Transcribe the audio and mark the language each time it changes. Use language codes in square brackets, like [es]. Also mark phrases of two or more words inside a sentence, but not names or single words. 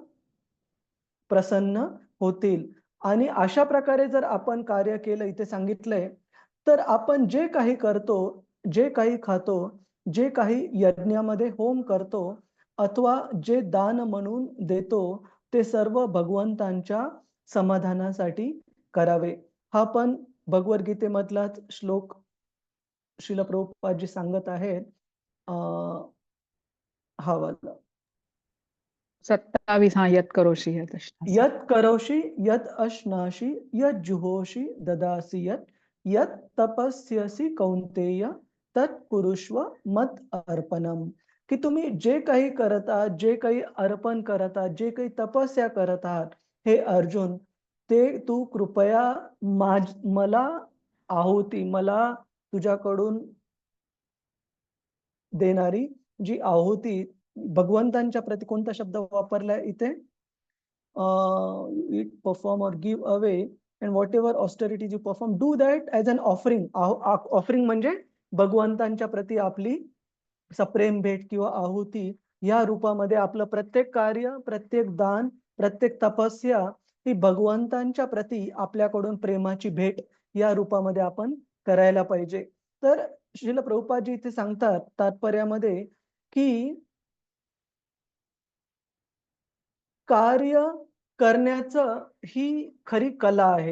[mr] प्रसन्न होतील, आणि अशा प्रकारे जर आपण कार्य केलं, इथे सांगितलंय, तर आपण जे काही करतो, जे काही खातो, जे काही यज्ञामध्ये होम करतो, अथवा जे दान म्हणून देतो, ते सर्व भगवंतांच्या समाधानासाठी करावे. हा पण भगवद्गीतेमधलाच श्लोक श्रील प्रभुपादजी सांगत आहेत. हा वाला [sa] 27 हा यत करोषी यत अश्नासी. यत करोषि यत अश्नासी यत जुहोषि ददासी यत तपस्यसी कौंतेय तत्कुरुष्व मत अर्पणम. [mr] की तुम्ही जे काही करत आहात, जे काही अर्पण करत आहात, जे काही तपस्या करत आहात, हे अर्जुन, ते तू कृपया मला आहुती, मला तुझ्याकडून देणारी जी आहुती, भगवंतांच्या प्रती कोणता शब्द वापरलाय इथे, [en] perform or give away, and whatever austerities you perform, do that as an offering. [mr] ऑफरिंग म्हणजे भगवंतांच्या प्रती आपली सप्रेम भेट किंवा आहुती, या रूपामध्ये आपलं प्रत्येक कार्य, प्रत्येक दान, प्रत्येक तपस्या ही भगवंतांच्या प्रती आपल्याकडून प्रेमाची भेट या रूपामध्ये आपण करायला पाहिजे. तर श्रील प्रभुपादजी इथे सांगतात तात्पर्यामध्ये की कार्य करण्याचं ही खरी कला आहे.